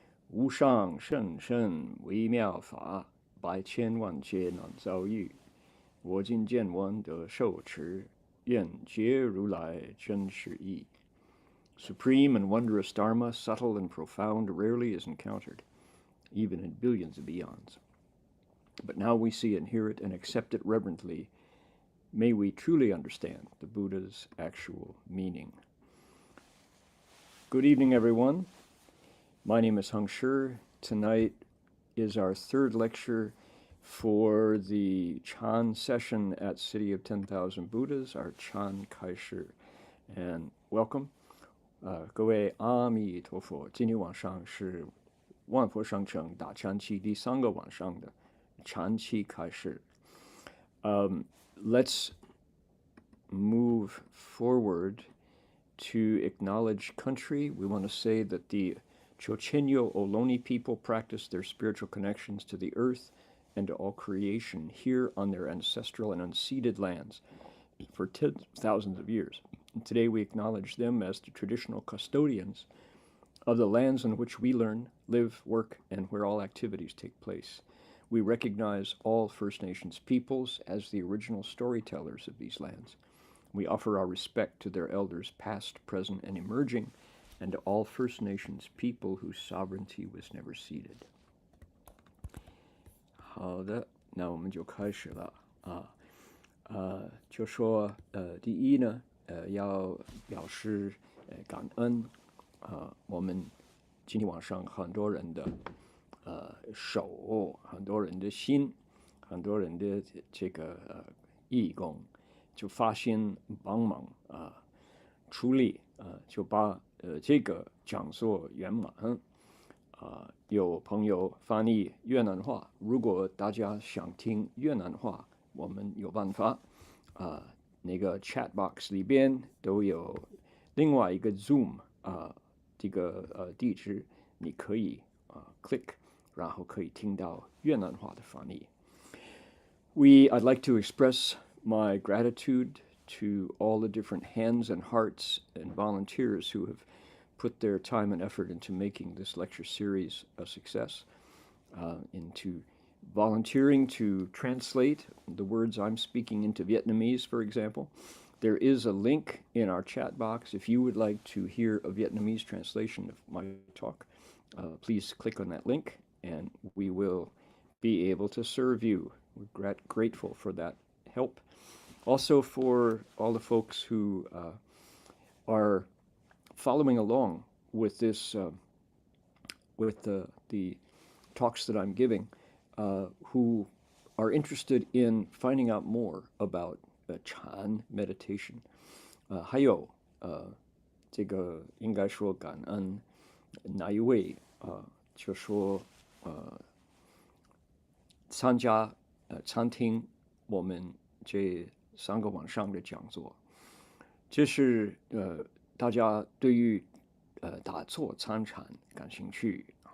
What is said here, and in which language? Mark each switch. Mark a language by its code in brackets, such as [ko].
[zh] 无上甚深微妙法，百千万劫难遭遇。我今见闻得受持，愿解如来真实义。 [en] Supreme and wondrous Dharma, subtle and profound, rarely is encountered, even in billions of eons. But now we see and hear it and accept it reverently. May we truly understand the Buddha's actual meaning. Good evening, everyone. My name is Heng Sure. Tonight is our third lecture for the Chan session at City of 10,000 Buddhas, our Chan 开示. And welcome. [zh] 各位阿弥陀佛，今天晚上是万佛商城大禅期第三个晚上的禅期开始。 [en] Let's move forward to acknowledge country. We want to say that the Chochenyo Ohlone people practice their spiritual connections to the earth and to all creation here on their ancestral and unceded lands for thousands of years. And today we acknowledge them as the traditional custodians of the lands on which we learn, live, work, and where all activities take place. We recognize all First Nations peoples as the original storytellers of these lands. We offer our respect to their elders past, present, and emerging, and to all First Nations people whose sovereignty was never ceded. [zh] 好的，那我们就开始了就说第一呢，要表示感恩我们今天晚上很多人的手，很多人的心，很多人的这个义工，就发心帮忙出力就把这个讲座圆满。有朋友翻译越南话，如果大家想听越南话，我们有办法那个 chat box 里边都有另外一个 Zoom 这个地址，你可以click， 然后可以听到越南话的翻译。 [en] I'd like to express my gratitude to all the different hands and hearts and volunteers who have put their time and effort into making this lecture series a success, into volunteering to translate the words I'm speaking into Vietnamese, for example. There is a link in our chat box. If you would like to hear a Vietnamese translation of my talk, please click on that link and we will be able to serve you. We're grateful for that help. Also for all the folks who are following along with this, with the talks that I'm giving, who are interested in finding out more about Chan meditation. [zh] 还有这个应该说感恩哪一位就说参加参听我们这3个晚上的讲座，这是大家对于打坐参禅感兴趣